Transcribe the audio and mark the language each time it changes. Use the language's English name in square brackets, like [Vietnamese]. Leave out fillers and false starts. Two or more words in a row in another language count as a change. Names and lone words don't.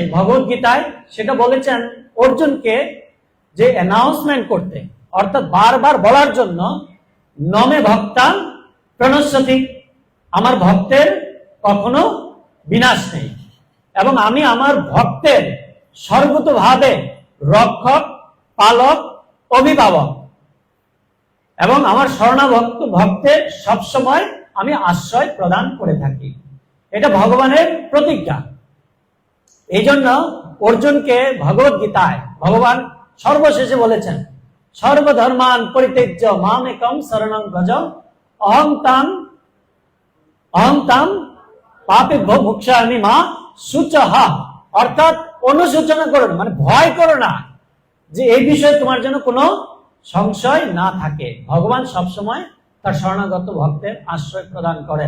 [Bangla] ভগবত গীতায় সেটা বলেছেন অর্জুনকে, যে অ্যানাউন্সমেন্ট করতে, অর্থাৎ বারবার বলার জন্য, [Sanskrit] নমে ভক্তাং প্রণশ্যতি, [Bangla] আমার ভক্তের কখনো বিনাশ নেই এবং আমি আমার ভক্তের সর্বতোভাবে রক্ষক, পালক, অভিভাবক, এবং আমার শরণাগত ভক্তের সবসময় আমি আশ্রয় প্রদান করে থাকি। এটা ভগবানের প্রতিজ্ঞা। এই জন্য অর্জুনকে ভগবত গীতায় ভগবান সর্বশেষে বলেছেন, [Sanskrit] সর্বধর্মান পরিত্যজ্য মাম একম শরণং ব্রজ অহং তাম পাপেভ্যো মোক্ষামি মা শুচঃ। [Bangla] অর্থাৎ অনুশোচনা করো না, মানে ভয় করো না, যে এই বিষয়ে তোমার জন্য কোনো সংশয় না থাকে। ভগবান সবসময় তার শরণাগত ভক্তের আশ্রয় প্রদান করেন।